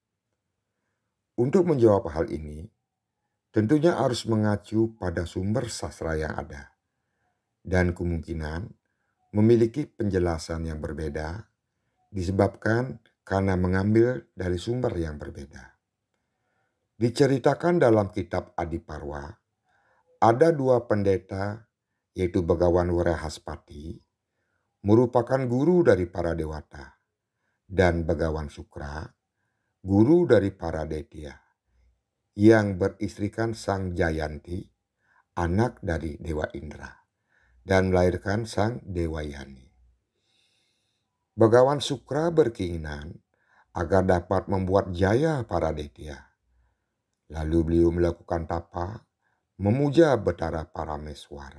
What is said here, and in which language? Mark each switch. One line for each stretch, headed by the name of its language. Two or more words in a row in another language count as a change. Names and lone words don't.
Indonesian: Untuk menjawab hal ini, tentunya harus mengacu pada sumber sastra yang ada dan kemungkinan memiliki penjelasan yang berbeda disebabkan karena mengambil dari sumber yang berbeda. Diceritakan dalam kitab Adiparwa, ada dua pendeta yaitu Begawan Warahaspati, merupakan guru dari para dewata, dan Begawan Sukra, guru dari para detya, yang beristrikan Sang Jayanti, anak dari Dewa Indra, dan melahirkan Sang Dewayani. Begawan Sukra berkeinginan agar dapat membuat jaya para detya. Lalu beliau melakukan tapa, memuja Betara Parameswara.